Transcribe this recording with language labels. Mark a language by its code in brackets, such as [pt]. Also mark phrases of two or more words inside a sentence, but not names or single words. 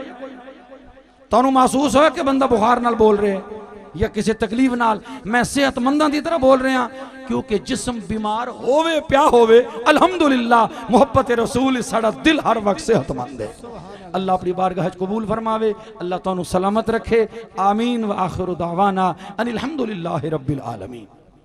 [pa] تینوں محسوس ہویا کہ بندہ بخار نال بول رہے یا کسی تکلیف نال? میں صحت منداں دی طرح بول رہا، کیونکہ جسم بیمار ہووے پیا ہووے الحمدللہ محبت رسول ساڈا دل ہر وقت صحت مند ہے. اللہ اپنی بارگاہ قبول فرماوے، اللہ تینوں سلامت رکھے. [ar] آمين وآخر دعوانا أن الحمد لله رب العالمين.